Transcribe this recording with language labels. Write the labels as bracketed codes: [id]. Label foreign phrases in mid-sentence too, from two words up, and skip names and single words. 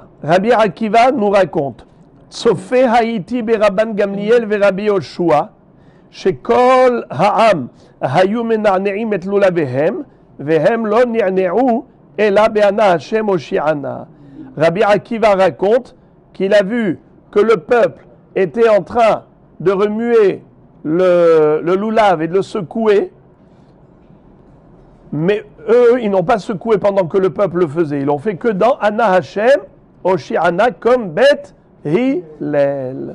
[he] Rabbi Akiva [fr] nous raconte [he] צופה הייתי ברבן גמליאל ורבי יהושע שכל העם היו מנענעים את לולביהם והם לא נענעו אלא באנא השם הושיענא. [fr] Rabbi Akiva raconte qu'il a vu que le peuple était en train de remuer le lulav et de le secouer, mais eux, ils n'ont pas secoué pendant que le peuple le faisait. Ils l'ont fait que dans [he] אנא השם הושיענא [fr] comme Beth Hillel.